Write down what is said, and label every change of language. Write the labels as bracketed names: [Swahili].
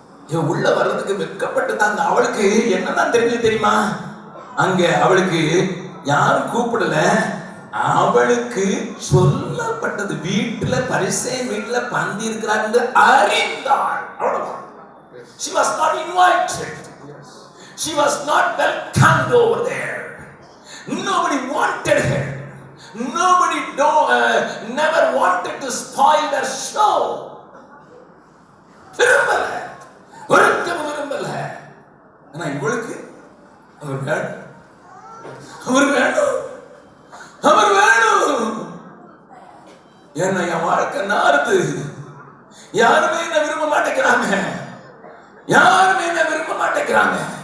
[Tamil] இவன் உள்ள வர்றதுக்கு வெட்கப்பட்டு தான். அவளுக்கு என்னதான் தெரியுமா? அங்க அவளுக்கு யாரும் கூப்பிடல. அவளுக்கு சொல்லப்பட்டது, வீட்டுல பரிசேயன் வீட்டுல பந்தி இருக்கிறார் என்று அறிந்தாள். [English] அவ்வளவுதான். She was not invited. She was not welcomed over there. Nobody wanted her. Nobody never wanted to spoil their show. [Tamil] விரும்பல, ஒருத்தரும் விரும்பல. ஆனா இவளுக்கு அவர் வேணும், அவர் வேணும், அவர் வேணும். ஏன்னா என் வாழ்க்கை நாறுது. யாருமே என்ன விரும்ப மாட்டேங்கிறாங்க, யாருமே என்ன விரும்ப மாட்டேங்கிறாங்க.